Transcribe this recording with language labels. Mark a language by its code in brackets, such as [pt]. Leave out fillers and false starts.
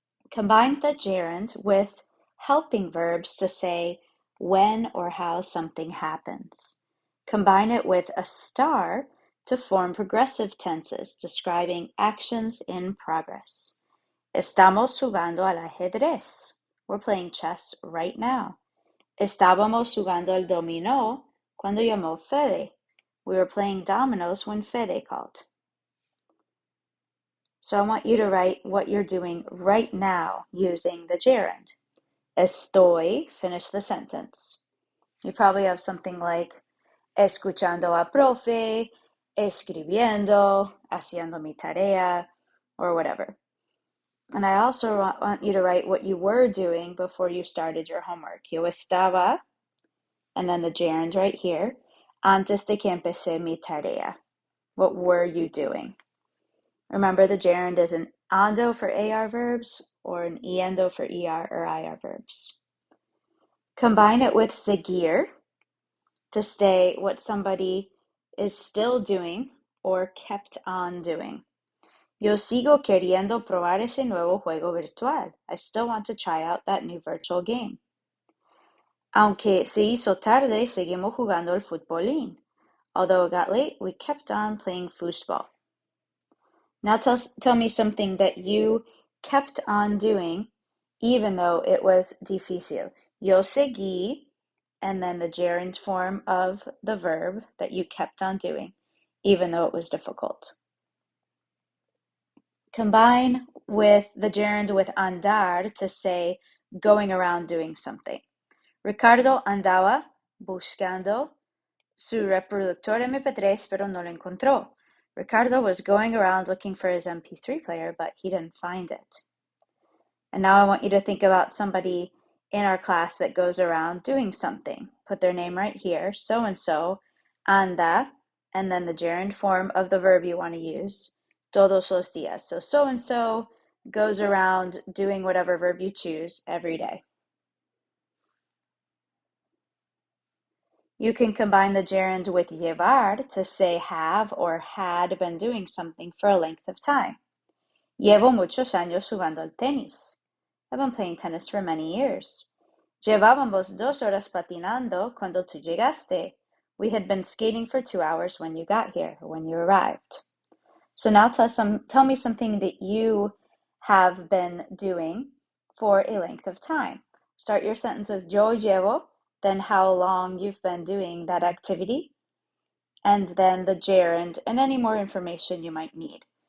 [en] Combine the gerund with helping verbs to say when or how something happens. Combine it with a star to form progressive tenses describing actions in progress. [es] Estamos jugando al ajedrez. [en] We're playing chess right now. [es] Estábamos jugando al dominó cuando llamó Fede. [en] We were playing dominoes when Fede called. So I want you to write what you're doing right now using the gerund. Estoy, finish the sentence. You probably have something like [es] escuchando a profe, escribiendo, haciendo mi tarea, [en] or whatever. And I also want you to write what you were doing before you started your homework. [es] Yo estaba, [en] and then the gerund right here, [es] antes de que empecé mi tarea. [en] What were you doing? Remember, the gerund is an ando for AR verbs or an iendo for ER or IR verbs. Combine it with seguir to say what somebody is still doing or kept on doing. [es] Yo sigo queriendo probar ese nuevo juego virtual. [en] I still want to try out that new virtual game. [es] Aunque se hizo tarde, seguimos jugando el futbolín. [en] Although it got late, we kept on playing foosball. Now tell me something that you kept on doing even though it was difícil. [es] Yo seguí, [en] and then the gerund form of the verb that you kept on doing, even though it was difficult. Combine with the gerund with andar to say going around doing something. [es] Ricardo andaba buscando su reproductor MP3, pero no lo encontró. [en] Ricardo was going around looking for his MP3 player, but he didn't find it. And now I want you to think about somebody in our class that goes around doing something. Put their name right here, so-and-so, anda, and then the gerund form of the verb you want to use, [es] todos los días. [en] So so-and-so goes around doing whatever verb you choose every day. You can combine the gerund with llevar to say have or had been doing something for a length of time. [es] Llevo muchos años jugando al tenis. [en] I've been playing tennis for many years. [es] Llevábamos 2 horas patinando cuando tú llegaste. [en] We had been skating for 2 hours when you got here, or when you arrived. So now tell me something that you have been doing for a length of time. Start your sentence with [es] yo llevo, [en] then how long you've been doing that activity, and then the gerund and any more information you might need.